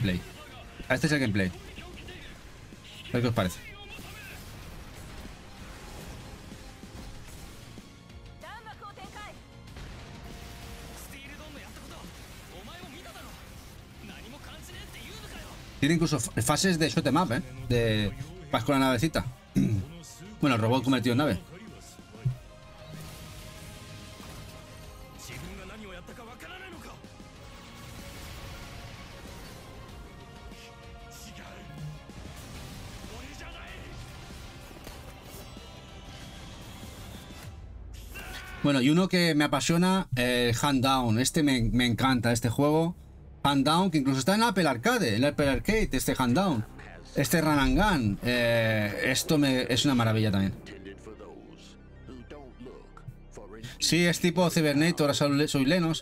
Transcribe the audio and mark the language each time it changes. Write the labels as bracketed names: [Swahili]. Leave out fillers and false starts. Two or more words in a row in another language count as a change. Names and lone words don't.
[Spanish] Este es el gameplay. ver qué os parece. Tiene incluso fases de [English] shoot 'em up, [Spanish] de vas con la navecita. Bueno, el robot convertido en nave. [Japanese] 自分が何をやったかわからないのか。違う。俺じゃない。 [Spanish] Bueno, y uno que me apasiona, el Hand Down. Este me encanta, este juego. Hand Down, que incluso está en Apple Arcade, en Apple Arcade, este Hand Down. Este [English] Run and Gun. [Spanish] Esto es una maravilla también. Sí, es tipo Cybernator, Assault Suit Lenos.